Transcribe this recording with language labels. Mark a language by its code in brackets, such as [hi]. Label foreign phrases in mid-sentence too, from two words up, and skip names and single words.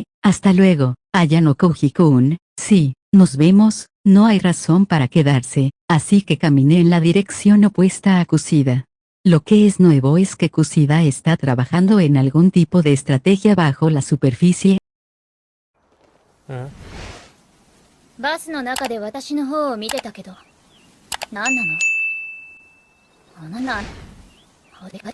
[es] Hasta luego, Ayano Koji-kun. Sí, nos vemos. No hay razón para quedarse, así que caminé en la dirección opuesta a Kushida. Lo que es nuevo es que Kushida está trabajando en algún tipo de estrategia bajo la superficie. [ja] バスの中で私の方を見てたけど、何なの？あなた、お出かけ